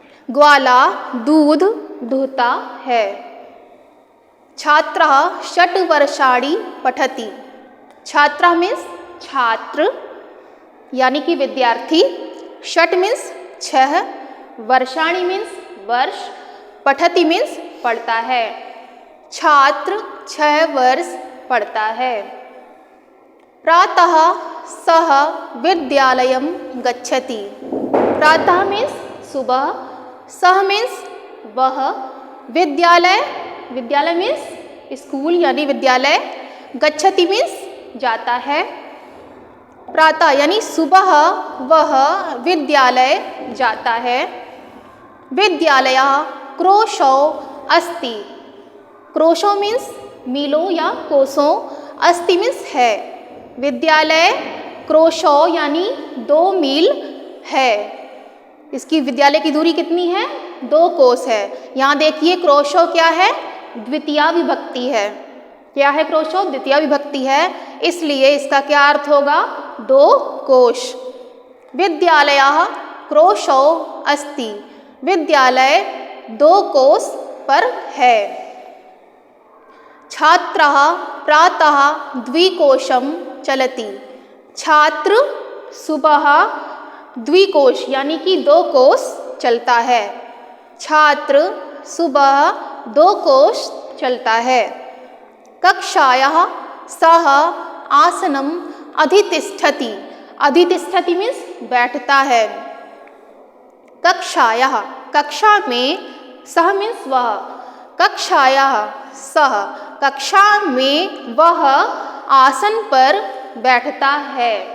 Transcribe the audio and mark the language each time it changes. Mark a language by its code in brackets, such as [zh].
[hi] ग्वाला दूध दूहता है। [sa] छात्रः 6 वर्षाणि पठति। [hi] छात्रा मीन्स छात्र यानी कि विद्यार्थी, 6 मीन्स 6, वर्षाणि मीन्स वर्ष, पठति मीन्स पढ़ता है। छात्र 6 वर्ष पढ़ता है। [sa] प्रातः सः विद्यालयं गच्छति। [hi] प्रातः मीन्स सुबह, सः मीन्स वह, विद्यालय, विद्यालय मीन्स स्कूल यानी विद्यालय, गच्छति मीन्स जाता है। प्रातः यानी सुबह वह विद्यालय जाता है। [sa] विद्यालयः क्रोशौ अस्ति। [hi] क्रोशौ मीन्स मीलों या कोसों, अस्ति मीन्स है। विद्यालय क्रोशौ यानी 2 मील है। इसकी विद्यालय की दूरी कितनी है? 2 कोस है। यहाँ देखिए क्रोशौ क्या है? द्वितीया विभक्ति है। क्या है क्रोशौ? द्वितीया विभक्ति है, इसलिए इसका क्या अर्थ होगा? 2 कोश। [sa] विद्यालयः क्रोशौ अस्ति। [hi] विद्यालय 2 कोस पर है। [sa] छात्रः प्रातः 2 कोशं चलति। [hi] छात्र सुबह 2 कोश यानी कि 2 कोस चलता है। छात्र सुबह 2 कोस चलता है। [sa] कक्षायाः सः आसनम अधितिष्ठति। [hi] अधितिष्ठति मीन्स बैठता है। कक्षायाः कक्षा में, सः मीन्स वह, [sa] कक्षायाः सः [hi] कक्षा में वह आसन पर बैठता है।